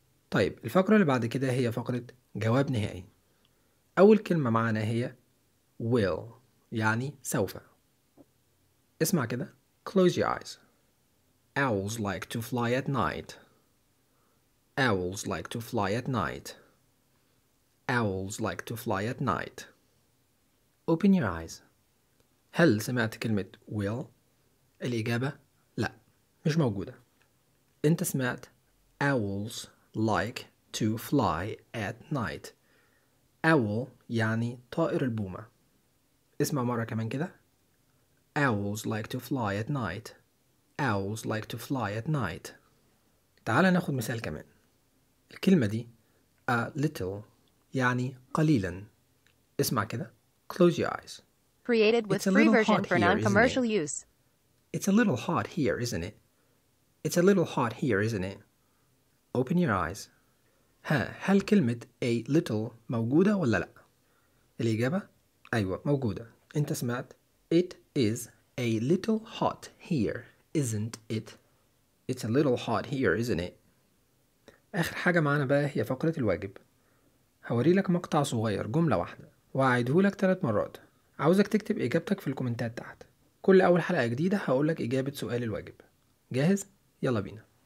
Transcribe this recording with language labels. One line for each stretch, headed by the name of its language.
Arabic: طيب الفقرة اللي بعد كده هي فقرة جواب نهائي. أول كلمة معانا هي will يعني سوف. اسمع كده.
English: Close your eyes. Owls like to fly at night. Owls like to fly at night. Owls like to fly at night. Open your eyes.
Arabic: هل سمعت كلمة will؟ الإجابة لا، مش موجودة. أنت سمعت
English: owls like to fly at night.
Arabic: Owl يعني طائر البومة. اسمع مرة كمان كده.
English: Owls like to fly at night. Owls like to fly at night.
Arabic: تعال ناخد مثال كمان. الكلمة دي a little يعني قليلا. اسمع كده.
English: Close your eyes. Created with free version for non-commercial use. It's a little hot here, isn't it? It's a little hot here, isn't it? Open your eyes.
Arabic: هل كلمة a little موجودة ولا لا؟ الإجابة أيوة موجودة. أنت سمعت
English: It is a little hot here, isn't it? It's a little hot here, isn't it?
Arabic: آخر حاجة معنا بقى هي فقرة الواجب. هوري لك مقطع صغير جملة واحدة وأعيده لك 3 مرات. عاوزك تكتب إجابتك في الكومنتات تحت. كل أول حلقة جديدة هقول لك إجابة سؤال الواجب. جاهز؟ يلا بينا.